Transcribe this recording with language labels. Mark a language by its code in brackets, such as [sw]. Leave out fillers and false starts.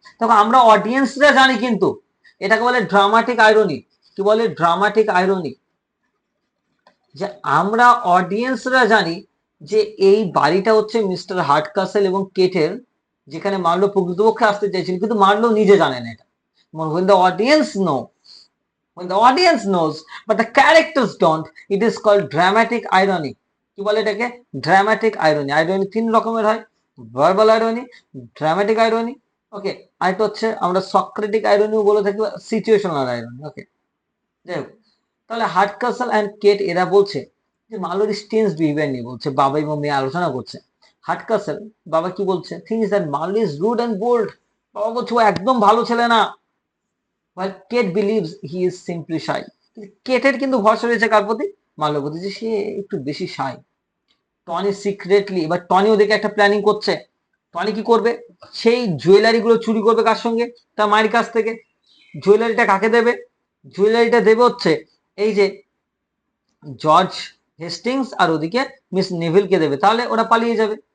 [bn] দেখো আমরা অডিয়েন্সরা জানি, কিন্তু এটাকে বলে ড্রামাটিক আইরনি। কি বলে? Dramatic irony. যে আমরা অডিয়েন্সরা জানি যে এই বাড়িটা হচ্ছে মিস্টার হার্ট কাসেল এবং কেটের, যেখানে মার্লো প্রকৃতপক্ষে আসতে চাইছিল, কিন্তু মার্লো নিজে জানে না এটা। [en] when the audience know when the audience knows but the characters don't, it is called dramatic irony. [bn] কি বলে এটাকে? Dramatic irony. আইরনি তিন রকমের হয়, ভার্বাল আইরনি, ড্রামাটিক আইরনি, ওকে, আরেকটা হচ্ছে আমরা সক্রেটিক আইরনিও বলে থাকি, সিচুয়েশনাল আইরনি, ওকে। যাই হোক, তাহলে হার্টকাসল অ্যান্ড কেট এরা বলছে যে মার্লোর স্ট্রেঞ্জ বিহেভিয়ার নিয়ে বলছে, বাবা এবং মেয়ে আলোচনা করছে। [en] Hardcastle [bn] বাবা কি বলছে? [en] Things that Marlow is rude and bold. [bn] বাবা বলছে ও একদম ভালো ছেলে না। [en] while Kate believes he is simply shy. [bn] কেটের কিন্তু ভরসা রয়েছে কার প্রতি? মার্লোর প্রতি, যে সে একটু বেশি শাই। টনি সিক্রেটলি, এবার টনি ওদেরকে একটা প্ল্যানিং করছে। টনি কি করবে? সেই জুয়েলারি গুলো চুরি করবে কার সঙ্গে? তার মায়ের কাছ থেকে। জুয়েলারিটা কাকে দেবে? জুয়েলারিটা দেবে হচ্ছে এই যে জর্জ হেস্টিংস, আর ওদিকে মিস নেভিলকে দেবে, তাহলে ওরা পালিয়ে যাবে।